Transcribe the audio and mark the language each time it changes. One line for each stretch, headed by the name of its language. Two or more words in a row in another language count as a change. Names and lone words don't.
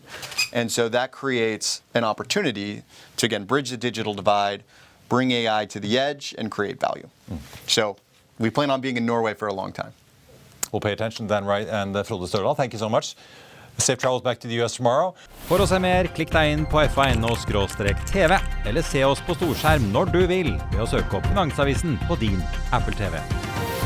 English: And so that creates an opportunity to, again, bridge the digital divide, bring AI to the edge, and create value. So we plan on being in Norway for a long time. We'll pay attention to Dan Wright and Frode Støldal. Thank you so much. Safe travels back to the US tomorrow.
Norwegian: For å se mer, klikk deg inn på FA.no/TV, eller se oss på storskjerm når du vil ved å søke opp Finansavisen på din Apple TV.